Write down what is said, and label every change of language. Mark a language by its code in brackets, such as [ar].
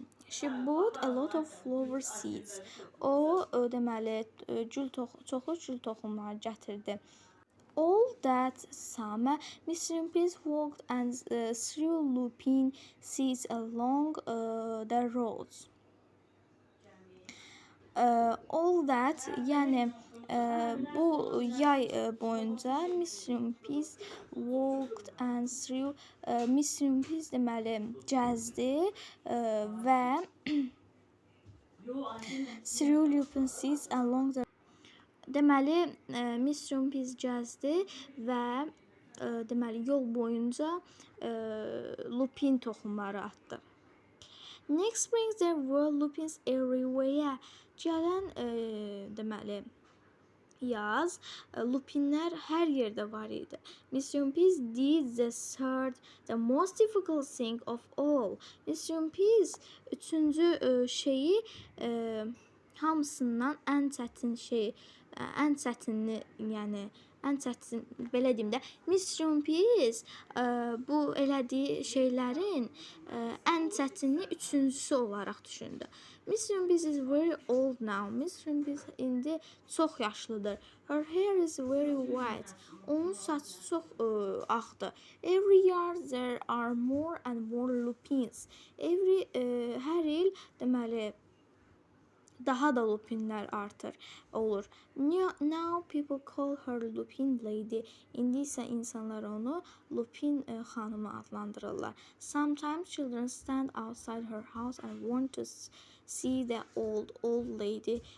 [en] She bought a lot of flower seeds. [az] O deməli çoxlu gül toxumları gətirdi. [en] All that summer, Miss Rumpis walked and threw lupin seeds along the roads. All that, [az] yəni bu yay boyunca [en] Miss Rumpis walked and threw. Miss Rumpis [az] deməli gəzdi və [en] threw lupin seeds along the. [az] Deməli Miss Rumpis gəzdi və deməli yol boyunca lupin toxumları atdı. [en] Next spring there were lupins everywhere. [az] Gələn deməli yaz lupinlər hər yerdə var idi. [en] Miss Rumpis did the most difficult thing of all. [az] Miss Rumpis üçüncü şeyi hamısından ən çətin şey, ən çətinli, yəni ən çətin, belə deyim də, Miss Rumpis bu elədiyi şeylərin ən çətinini üçüncüsü olaraq düşündü. [en] Miss Rumpis is very old now. [az] Miss Rumpis indi çox yaşlıdır. [en] Her hair is very white. [az] Onun saçı çox ağdır. [en] Every year there are more and more lupins. [az] Hər il deməli daha da lupinlər olur. [en] Now people call her Lupin Lady. [az] İndi isə insanlar onu Lupin xanımı adlandırırlar. [en] Sometimes children stand outside her house and want to see the old lady.